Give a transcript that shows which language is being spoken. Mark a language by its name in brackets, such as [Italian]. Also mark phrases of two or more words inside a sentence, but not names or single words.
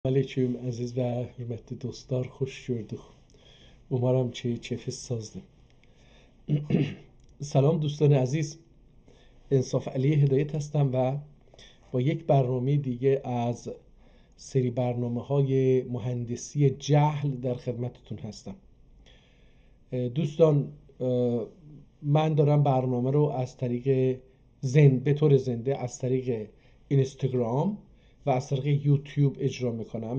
[Azerbaijani] Aleyküm aziz və hörmətli dostlar, xoş gördük. Umarım ki keyfiniz sazdır. [Persian] سلام دوستان عزیز، انصاف علی هدایت هستم و با یک برنامه دیگه از سری برنامه های مهندسی جهل در خدمتتون هستم. دوستان، من دارم برنامه رو از طریق به طور زنده از طریق اینستاگرام و از طریق یوتیوب اجرا میکنم.